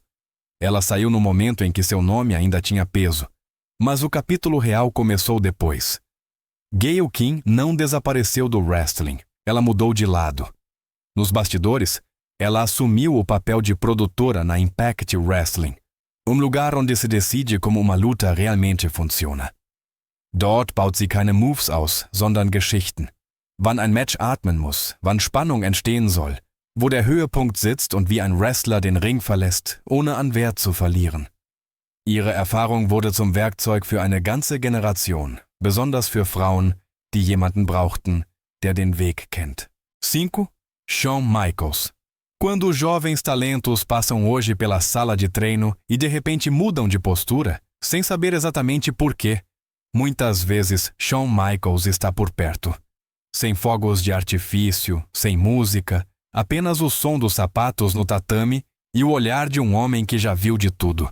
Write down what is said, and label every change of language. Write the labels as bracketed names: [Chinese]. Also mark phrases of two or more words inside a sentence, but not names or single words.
[Portuguese] Ela saiu no momento em que seu nome ainda tinha peso, mas o capítulo real começou depois. Gayle King não desapareceu do wrestling, ela mudou de lado. Nos bastidores, ela assumiu o papel de produtora na Impact Wrestling, lugar onde se decide como uma luta realmente funciona. [German] Dort baut sie keine Moves aus, sondern Geschichten. Wann ein Match atmen muss, wann Spannung entstehen soll, wo der Höhepunkt sitzt und wie ein Wrestler den Ring verlässt, ohne an Wert zu verlieren. Ihre Erfahrung wurde zum Werkzeug für eine ganze Generation, besonders für Frauen, die jemanden brauchten, der den Weg kennt. 5. Shawn Michaels. [Portuguese] Quando jovens talentos passam hoje pela sala de treino e de repente mudam de postura, sem saber exatamente por quê, muitas vezes Shawn Michaels está por perto. Sem fogos de artifício, sem música, apenas o som dos sapatos no tatame e o olhar de um homem que já viu de tudo.